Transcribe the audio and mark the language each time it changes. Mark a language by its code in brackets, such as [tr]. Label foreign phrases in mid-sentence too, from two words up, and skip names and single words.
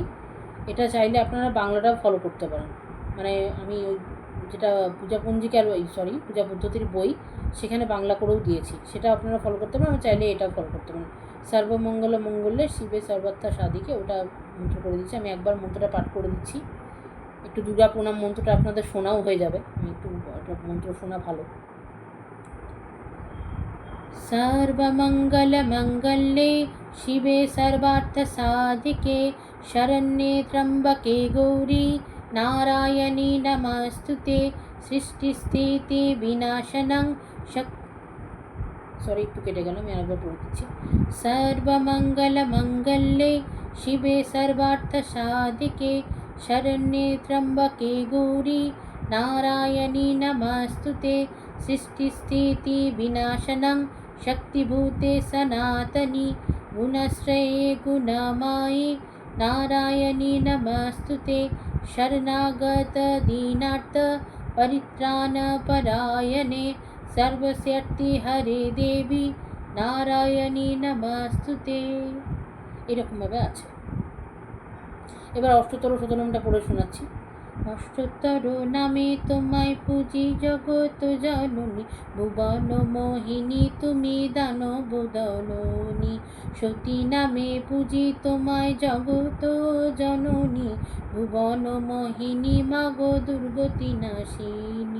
[bn] এটা চাইলে আপনারা বাংলাটাও ফলো করতে পারেন। মানে আমি ওই যেটা পূজা পঞ্জিকার পূজা পদ্ধতির বই, সেখানে বাংলা করেও দিয়েছি, সেটা আপনারা ফলো করতে পারেন। আমি চাইলে এটাও ফলো করতে পারেন। [sa] সর্বমঙ্গল মঙ্গলে শিবে সর্বাত্মা সাধিকে, [bn] ওটা মন্ত্র করে দিচ্ছি। আমি একবার মন্ত্রটা পাঠ করে দিচ্ছি। একটু দুর্গা প্রণাম মন্ত্রটা আপনাদের শোনাও হয়ে যাবে, আমি একটু মন্ত্র শোনা ভালো। [sa] सर्वमङ्गलमङ्गल्ये शिवे सर्वार्थसाधिके, शरण्ये त्र्यम्बके गौरी नारायणी नमस्तुते, सृष्टिस्थिति विनाशनं [bn] একটু কেটে গেল, আমি আরেকবার পড়ে দিচ্ছি। [sa] सर्वमङ्गलमङ्गल्ये शिवे सर्वार्थसाधिके, शरण्ये त्र्यम्बके गौरी नारायणी नमस्तुते, सृष्टिस्थिति विनाशनं शक्तिभूते सनातनी, गुणश्रये गुणमाये नारायणी नमस्तुते, शरणागत दीनार्थ परित्राणपरायणे, सर्वशक्ति हरे देवी নারায়ণী নমস্তুতে। [bn] এরকমভাবে আছে। এবার অষ্টতর শতনামটা পড়ে শোনাচ্ছি। অষ্টতর নামে তোমায় পুজি জগৎ জননী, ভুবন মোহিনী তুমি দানব দলনী, সতী নামে পুজি তোমায় জগৎ জননী, ভুবন মোহিনী মাগো দুর্গতি নাশিনী।